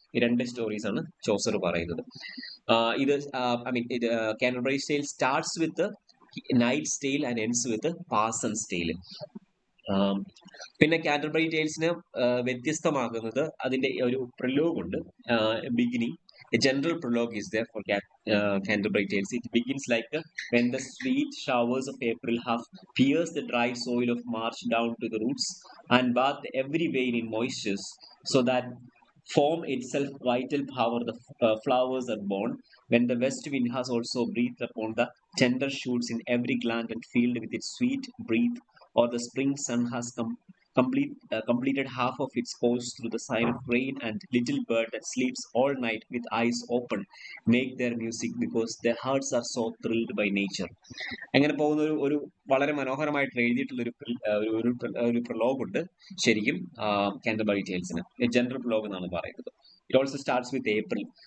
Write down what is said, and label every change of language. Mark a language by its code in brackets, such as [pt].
[ml] ഈ 2 സ്റ്റോറീസ് ആണ് ചോസർ പറയുന്നത്. [en] ഇത് Canterbury tales starts with knight's tale and ends with parson's tale. [ml] പിന്നെ കാന്റർബറി ടെയിൽസിന് വ്യത്യസ്തമാകുന്നത് അതിന്റെ ഒരു പ്രലോഗ് ഉണ്ട്, beginning. [en] A general prologue is there for Canterbury Tales. It begins like when the sweet showers of April have pierced the dry soil of March down to the roots and bathed every vein in moistures, so that form itself vital power the flowers are born. When the west wind has also breathed upon the tender shoots in every gland and filled with its sweet breath, or the spring sun has completed half of its course through the sign of rain, and little bird that sleeps all night with eyes open make their music because their hearts are so thrilled by nature. [ml] അങ്ങനെ പോകുന്ന ഒരു വളരെ മനോഹരമായിട്ട് എഴുതിയിട്ടുള്ള ഒരു Prolog ഉണ്ട് ശരിക്കും Canterbury ടെയിൽസിന്. [en] general prologue [ml] എന്നാണ് പറയുന്നത്. [en] It also starts with April.